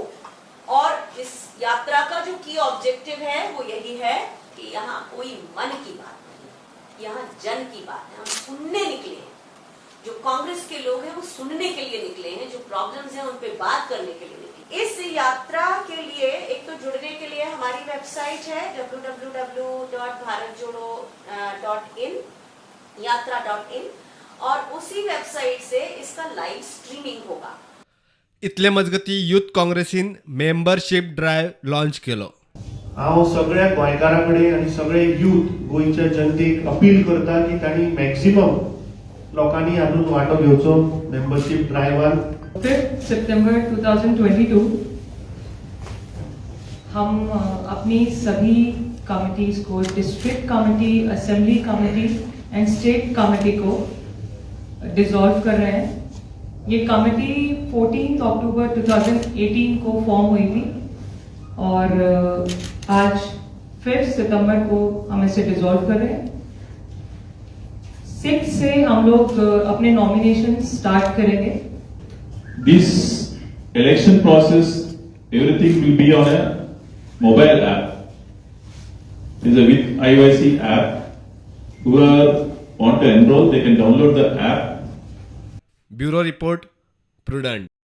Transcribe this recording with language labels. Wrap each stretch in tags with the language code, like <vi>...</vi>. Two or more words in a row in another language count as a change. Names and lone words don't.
<hi>और इस यात्रा का जो की ऑब्जेक्टिव है वो यही है कि यहाँ कोई मन की बात नहीं, यहाँ जन की बात है। हम सुनने निकले हैं, जो कांग्रेस के लोग हैं वो सुनने के लिए निकले हैं, जो प्रॉब्लम्स हैं उन पे बात करने के लिए निकले। इस यात्रा के लिए एक तो जुड़ने के लिए हमारी वेबसाइट है www.bharatjodo.in yatra.in और उसी वेबसाइट से इसका</hi> <en>live streaming</en> <hi>होगा।</hi> <kok>इतले मजगती युथ काँग्रेसीन</kok> <en>membership drive</en> <kok>लॉन्च केलो। हांव सगळ्या गोंयकारां कडेन आनी सगळे यूथ गोंयच्या जनतेक अपील करता की तांणी मॅक्सिमम लोकांनी हातूंत वांटो घेवचो मेंबरशिप ड्रायव्हान।</kok> <hi>5 सितंबर 2022 हम अपनी सभी कमिटीज को,</hi> <en>district committee, assembly committee and state committee</en> <hi>को डिसॉल्व कर रहे हैं। ये कमेटी 14 अक्टूबर 2018 को फॉर्म हुई थी और आज 5 सितंबर को हम इसे डिसॉल्व कर रहे हैं। 6 से हम लोग अपने</hi> <en>nomination start</en> <hi>करेंगे।</hi> <en>This election process, everything will be on a mobile app. It's a with IYC app. Whoever want to enroll, they can download the app. bureau report Prudent.</en>